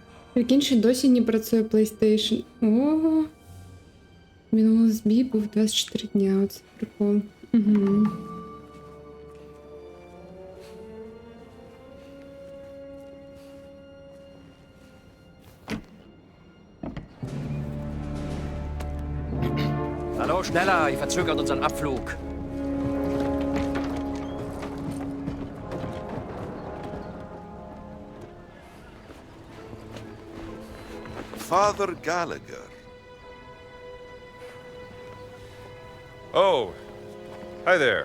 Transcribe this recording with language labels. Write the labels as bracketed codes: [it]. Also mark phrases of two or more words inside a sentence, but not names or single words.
[uk] Прикинь, що досі не працює PlayStation. Ого. Минулий збій був 24 дня. Оце прикол. Угу. [de] Hallo, schneller, ihr verzögert unseren Abflug. [en] Father Gallagher. Oh, hi there.